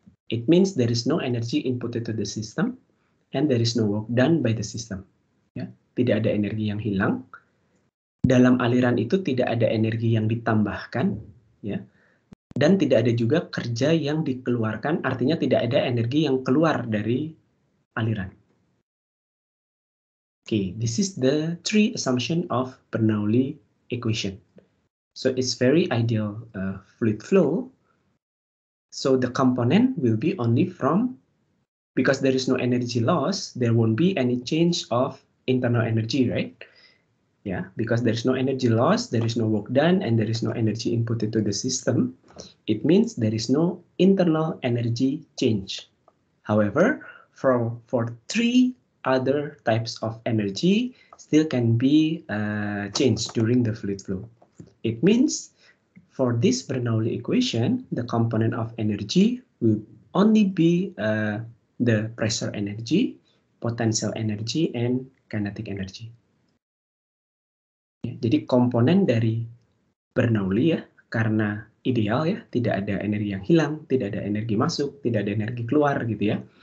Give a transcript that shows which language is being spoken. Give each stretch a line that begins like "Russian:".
English: It means there is no energy inputted to the system, and there is no work done by the system.
Indonesian: Ya, tidak ada energi yang hilang. Dalam aliran itu tidak ada energi yang ditambahkan, ya, dan tidak ada juga kerja yang dikeluarkan. Artinya tidak ada energi yang keluar dari aliran.
English: Okay, this is the three assumption of Bernoulli equation. So it's very ideal fluid flow. So the component will be only from, because there is no energy loss, there won't be any change of internal energy, right? Yeah, because there is no energy loss, there is no work done, and there is no energy inputted to the system. It means there is no internal energy change. However, for three other types of energy still can be changed during the fluid flow. It means for this Bernoulli equation, the component of energy will only be the pressure energy, potential energy, and kinetic energy.
Indonesian: Ya, jadi komponen dari Bernoulli, ya, karena ideal, ya, tidak ada energi yang hilang, tidak ada energi masuk, tidak ada energi keluar, gitu ya.